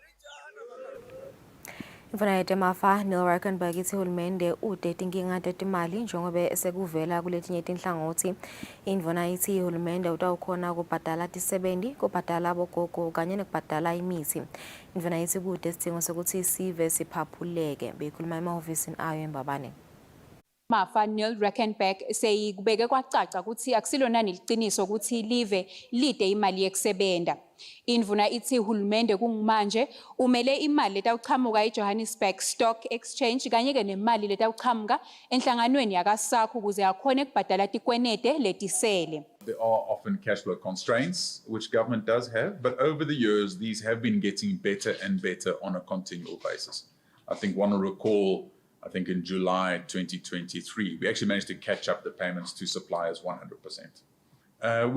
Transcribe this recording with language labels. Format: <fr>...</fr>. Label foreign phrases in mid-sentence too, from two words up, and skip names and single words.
<ss>Imfana yetemafa Neil Rackenberg ithi uhulumende udete inkinga tetimali njengoba sekuvela kuletinye tinhlangothi. Indvuna ithi uhulumende utawukhona kubhadala tisebenti, kubhadala abogogo kanye nekubhadala imithi. Indvuna ithi kude isidingo sokuthi sive siphaphuleke beyikhuluma emahhovisini ayo eMbabane. Mafa Neil Reckenbeck seyikubeke kwacaca ukuthi akusilona neliqiniso ukuthi live lide imali yekusebenta. Indvuna ithi hulumende kungumanje umele imali letawuchamuka eJohannesburg Stock Exchange kanye ke nemali letawuchamuka enhlanganweni yakasakho ukuze akhone kubhadala tikwenete letisele.</ss> <en>There are often cash flow constraints, which government does have, but over the years, these have been getting better and better on a continual basis. I think one will recall, I think in July 2023, we actually managed to catch up the payments to suppliers 100%.</en>